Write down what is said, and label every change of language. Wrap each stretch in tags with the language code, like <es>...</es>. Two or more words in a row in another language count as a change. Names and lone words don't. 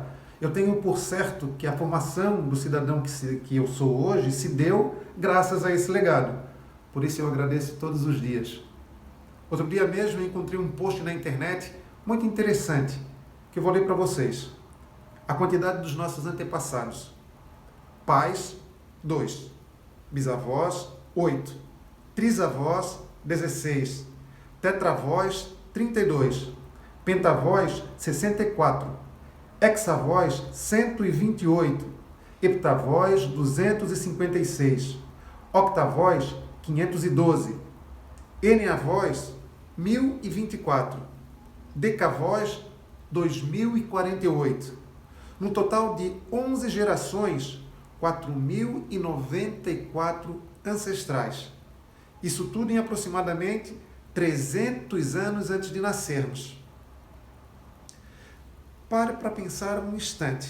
<pt>Eu tenho por certo que a formação do cidadão que eu sou hoje se deu graças a esse legado. Por isso eu agradeço todos os dias. Outro dia mesmo eu encontrei um post na internet muito interessante, que eu vou ler para vocês. A quantidade dos nossos antepassados. Pais, 2. Bisavós, 8. Trisavós, 16. Tetravós, 32. Pentavós, 64. Hexavós, 128. Heptavós, 256. Octavós, 512. Eneavós, 1024. Decavós, 2048. No total de 11 gerações, 4.094 ancestrais. Isso tudo em aproximadamente 300 anos antes de nascermos. Pare para pensar um instante.</pt>